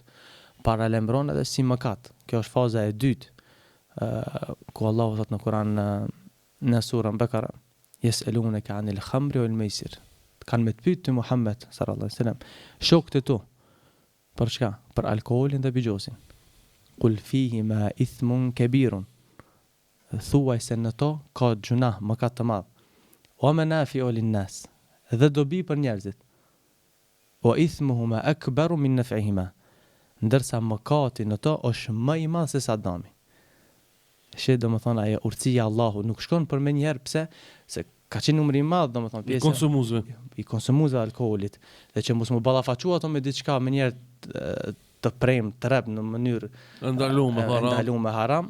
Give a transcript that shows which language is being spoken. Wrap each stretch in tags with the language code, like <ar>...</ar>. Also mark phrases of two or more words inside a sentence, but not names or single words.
<sq>Paralajmëron edhe si mëkat. Kjo është faza e dytë. Ku Allahu thot në Kur'an në surën Bekara,</sq> <ar>يسألونك عن الخمر والميسر.</ar> <sq>Kanë me të pyet Muhammed</sq> <ar>صلى الله عليه وسلم,</ar> <sq>shokët e tu, për çka? Për alkoolin dhe bigjozin.</sq> <ar>قل فيهما إثم كبير.</ar> <sq>Thuaj se në to ka gjunah, mëkat të madh.</sq> <ar>ومنافع للناس.</ar> <sq>Dhe dobi për njerëzit.</sq> <ar>وإثمهما أكبر من نفعهما.</ar> <sq>Ndërsa mëkati në to është më i madh se sa dëmi. Domethënë ajo urtësia e Allahut nuk shkon për më njëherë, pse? Se ka qenë numri i madh, domethënë pjesë i konsumuzve alkoolit, dhe që mos më ballafaqua ato me diçka më njëherë të prem, të rrep në mënyrë ndaluar me haram.</sq>